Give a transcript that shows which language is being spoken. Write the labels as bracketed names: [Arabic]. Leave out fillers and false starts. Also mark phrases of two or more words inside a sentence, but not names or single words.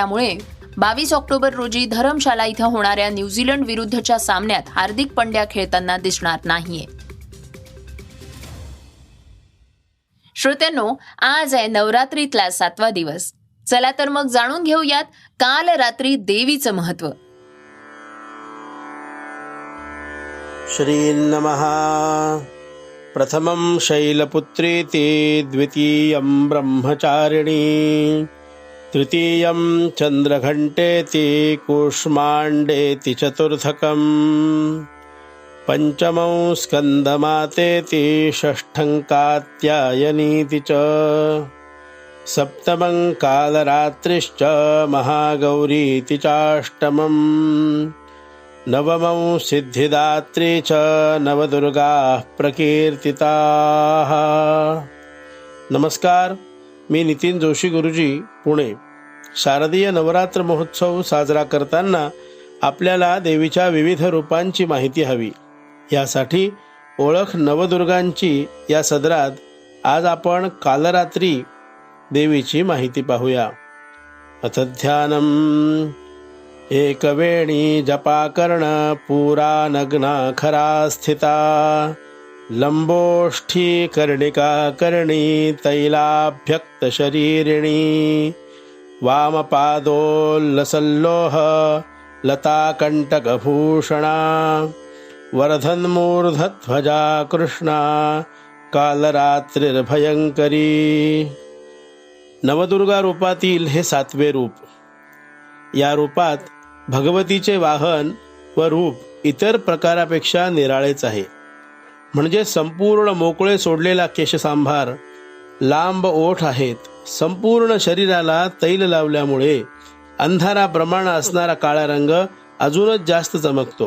[Marathi] त्यामुळे 22 ऑक्टोबर रोजी धरमशाला इथं होणाऱ्या न्यूझीलंड विरुद्धच्या सामन्यात हार्दिक पंड्या खेळताना दिसणार नाहीये. श्रोत्यांनो, आज आहे नवरात्रीतला 7वा दिवस. चला तर मग जाणून घेऊयात काल रात्री देवीचं महत्व. [Sanskrit] श्री नमः. प्रथमं शैलपुत्रीति, द्वितीयं ब्रह्मचारिणी, तृतीयं चंद्रघंटेति, कूष्मांडेति, चतुर्थकं पंचमं स्कंदमातेति, षष्ठं कात्यायनीति च, सप्तमं कालरात्रिश्च महागौरीति चाष्टमं, नवमं सिद्धिदात्री च नवदुर्गाः प्रकीर्तिताः. [Marathi] नमस्कार, मी नितीन जोशी गुरुजी, पुणे. शारदीय नवरात्र महोत्सव साजरा करताना आपल्याला देवीच्या विविध रूपांची माहिती हवी. यासाठी ओळख नवदुर्गांची या सदरात आज आपण कालरात्री देवीची माहिती पाहूया. [Sanskrit] अथ ध्यानम्. एकवेणी जपाकर्ण पुरा नग्ना खरा स्थिता, लंबोष्ठी कर्णिका कर्णी तैलाभ्यक्त शरीरिणी, वामपादोल्लसल्लोह लताकंटकभूषणा, वर्धन्मूर्धध्वजा कृष्णा कालरात्रिर्भयंकरी. [Marathi] नवदुर्गा रूपातील हे 7वे रूप. या रूपात भगवतीचे वाहन व रूप इतर प्रकारापेक्षा निराळेच आहे. म्हणजे संपूर्ण मोकळे सोडलेला केशसांभार, लांब ओठ आहेत. संपूर्ण शरीराला तैल लावल्यामुळे अंधाराप्रमाणे असणारा काळा रंग अजूनच जास्त चमकतो.